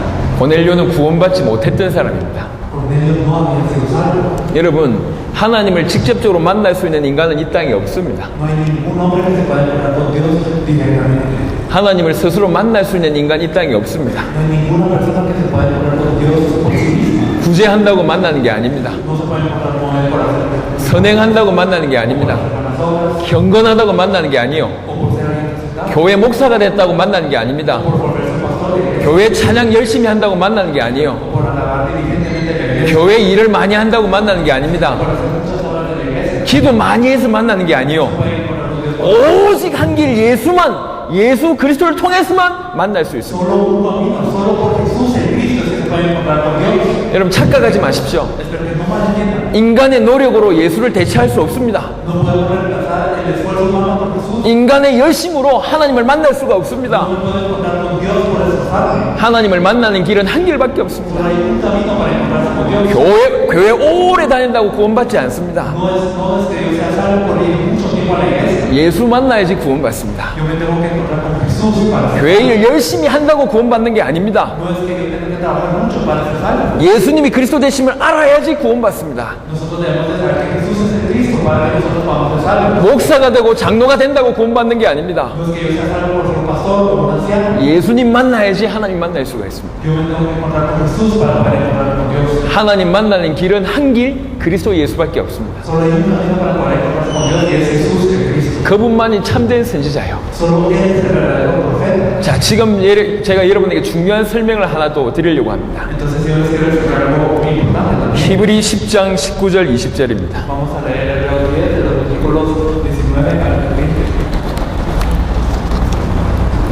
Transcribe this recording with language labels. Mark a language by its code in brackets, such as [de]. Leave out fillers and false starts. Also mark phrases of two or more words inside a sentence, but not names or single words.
[ko] 고넬료는 구원받지 못했던 사람입니다. [es] Cornelio no había sido salvo. [ko] 여러분, 하나님을 직접적으로 만날 수 있는 인간은 이 땅에 없습니다. [es] No hay ningún hombre que se pueda encontrar con Dios directamente. [ko] 하나님을 스스로 만날 수 있는 인간 이 땅에 없습니다. [es] No hay ninguna persona que se pueda encontrar con Dios por sí misma. [ko] 구제한다고 만나는 게 아닙니다. [es] No se puede encontrar con Él por hacer [ko] 선행한다고 만나는 게 아닙니다. [es] buenas obras [ko] 경건하다고 만나는 게 아니요. [es] o por ser alguien respetado, [ko] 교회 목사가 됐다고 만나는 게 아닙니다. [es] por volverse pastor de iglesia, [ko] 교회 찬양 열심히 한다고 만나는 게 아니요. [es] o por alabar diligentemente la iglesia, [ko] 교회 일을 많이 한다고 만나는 게 아닙니다. [es] por hacer muchas obras de la iglesia. [ko] 기도 많이 해서 만나는 게 아니요. [es] Puede encontrar con Dios [ko] 오직 한 길 예수 그리스도를 통해서만 만날 수 있습니다. [es] solo un camino, solo por Jesús el Cristo es que se puede encontrar con Dios. [ko] 여러분 착각하지 마십시오. [es] Espero que no malentiendan. [ko] 인간의 노력으로 예수를 대체할 수 없습니다. [es] No podemos reemplazar el esfuerzo humano por Jesús. [ko] 인간의 열심으로 하나님을 만날 수가 없습니다. [es] No puede encontrar con Dios por esforzarse. [ko] 하나님을 만나는 길은 한 길밖에 없습니다. [es] Solo hay un camino para encontrarse con Dios. [ko] 교회 오래 다닌다고 구원받지 않습니다. [es] No es que yo sea salvo por ir mucho tiempo a la iglesia. [ko] 예수 만나야지 구원받습니다. [es] Yo me tengo que encontrar con Jesús para ser. [ko] 교회 일 열심히 한다고 구원받는 게 아닙니다. [es] No es que yo tenga que trabajar mucho para ser salvo. [ko] 예수님이 그리스도 되심을 알아야지 구원받습니다. [es] Nosotros debemos de saber que Jesús es el Cristo para que nosotros podamos ser salvos. [ko] 목사가 되고 장로가 된다고 구원받는 게 아닙니다. [es] No es que yo sea salvo por ser un pastor o un anciano. [ko] 예수님 만나야지 하나님 만날 수가 있습니다. [es] Yo me tengo que encontrar con Jesús para poder encontrar con Dios. [ko] 하나님 만나는 길은 한 길, 그리스도 예수밖에 없습니다. [es] Solo hay un camino para poder encontrarse con Dios y es Jesús el Cristo. [ko] 그분만이 참된 선지자요. [es] Solo Él es el verdadero profeta. [ko] 자, 지금 제가 여러분에게 중요한 설명을 하나 더 드리려고 합니다. [es] Entonces yo les quiero explicar algo muy importante también. [ko] 히브리 10장 19절 20절입니다. [es] Vamos a leer Hebreo 10 de los versículos 19 al 20.